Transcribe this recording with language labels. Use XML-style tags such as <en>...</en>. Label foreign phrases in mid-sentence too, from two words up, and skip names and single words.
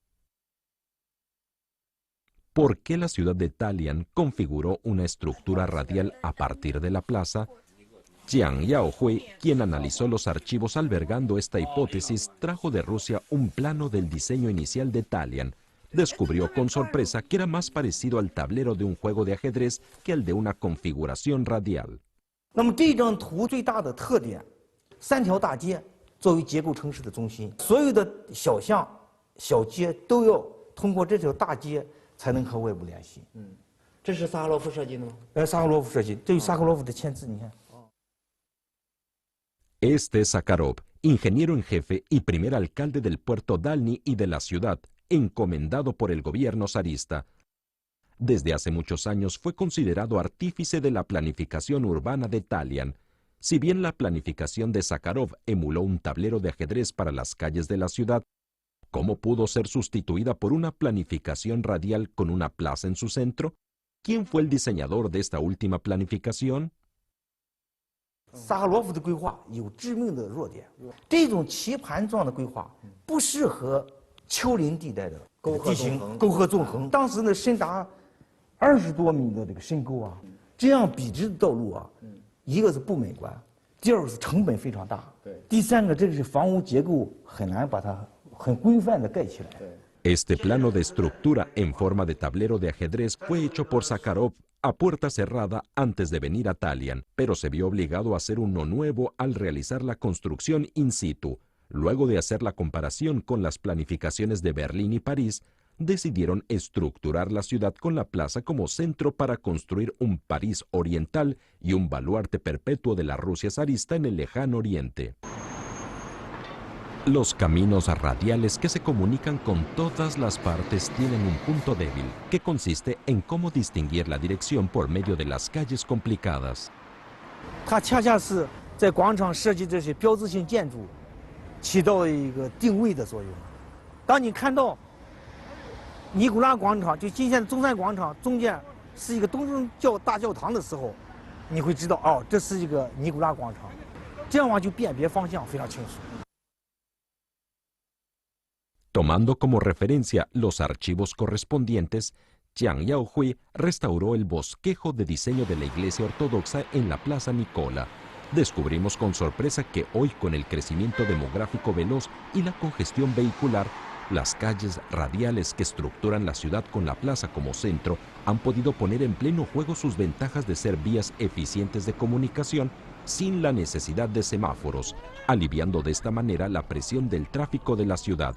<es>¿Por qué la ciudad de Dalian configuró una estructura radial a partir de la plaza? Jiang Yaohui, quien analizó los archivos albergando esta hipótesis, trajo de Rusia un plano del diseño inicial de Dalian. Descubrió con sorpresa que era más parecido al tablero de un juego de ajedrez que al de una configuración radial.</es> <zh>那么这张图最大的特点，3条大街作为结构城市的中心，所有的小巷、小街都要通过这条大街才能和外部联系。这是萨赫罗夫设计的吗？萨赫罗夫设计，这是萨赫罗夫的签字，你看。</zh> <es>Este es Sakharov, ingeniero en jefe y primer alcalde del puerto Dalny y de la ciudad, encomendado por el gobierno zarista. Desde hace muchos años fue considerado artífice de la planificación urbana de Dalian. Si bien la planificación de Sakharov emuló un tablero de ajedrez para las calles de la ciudad, ¿cómo pudo ser sustituida por una planificación radial con una plaza en su centro? ¿Quién fue el diseñador de esta última planificación?</es> <zh>萨赫罗夫的规划有致命的弱点，这种棋盘状的规划不适合丘陵地带的地形，沟壑纵横。当时呢，深达20多米的这个深沟啊，这样笔直的道路啊，一个是不美观，第二个是成本非常大，第三个这个是房屋结构很难把它很规范的盖起来。</zh> <es>Este plano de estructura en forma de tablero de ajedrez fue hecho por Sakharov a puerta cerrada antes de venir a Dalian, pero se vio obligado a hacer uno nuevo al realizar la construcción in situ. Luego de hacer la comparación con las planificaciones de Berlín y París, decidieron estructurar la ciudad con la plaza como centro para construir un París oriental y un baluarte perpetuo de la Rusia zarista en el lejano oriente. Los caminos radiales que se comunican con todas las partes tienen un punto débil, que consiste en cómo distinguir la dirección por medio de las calles complicadas.</es> <zh>它恰恰是在广场设计这些标志性建筑，起到了一个定位的作用。当你看到尼古拉广场，就今天的中山广场中间是一个东正大教堂的时候，你会知道哦，这是一个尼古拉广场。这样的话就辨别方向非常清楚。</zh> <es>Tomando como referencia los archivos correspondientes, Jiang Yaohui restauró el bosquejo de diseño de la iglesia ortodoxa en la Plaza Nicola. Descubrimos con sorpresa que hoy, con el crecimiento demográfico veloz y la congestión vehicular, las calles radiales que estructuran la ciudad con la plaza como centro han podido poner en pleno juego sus ventajas de ser vías eficientes de comunicación sin la necesidad de semáforos, aliviando de esta manera la presión del tráfico de la ciudad.</es>